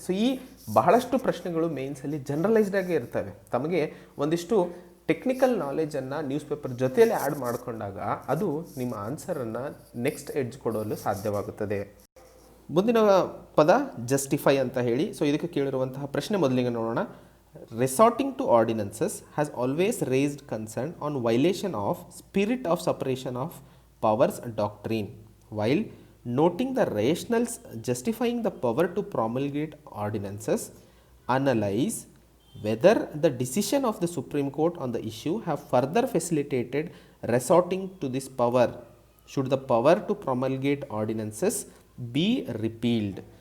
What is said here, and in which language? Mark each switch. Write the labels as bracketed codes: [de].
[kn] So ಈ ಬಹಳಷ್ಟು ಪ್ರಶ್ನೆಗಳು ಮೇನ್ಸಲ್ಲಿ ಜನರಲೈಸ್ಡ್ ಆಗೇ ಇರ್ತವೆ. ತಮಗೆ ಒಂದಿಷ್ಟು ಟೆಕ್ನಿಕಲ್ ನಾಲೆಜನ್ನು ನ್ಯೂಸ್ ಪೇಪರ್ ಜೊತೆಯಲ್ಲಿ ಆ್ಯಡ್ ಮಾಡಿಕೊಂಡಾಗ ಅದು ನಿಮ್ಮ ಆನ್ಸರನ್ನು ನೆಕ್ಸ್ಟ್ ಎಡ್ಜ್ ಕೊಡಲು ಸಾಧ್ಯವಾಗುತ್ತದೆ. ಮುಂದಿನ ಪದ ಜಸ್ಟಿಫೈ ಅಂತ ಹೇಳಿ. ಸೊ ಇದಕ್ಕೆ ಕೇಳಿರುವಂತಹ ಪ್ರಶ್ನೆ ಮೊದಲಿಗೆ ನೋಡೋಣ. [en] Resorting to ordinances has always raised concern on violation of spirit of separation of powers doctrine, while noting the rationales justifying the power to promulgate ordinances, analyse whether the decision of the Supreme Court on the issue have further facilitated resorting to this power, should the power to promulgate ordinances be repealed.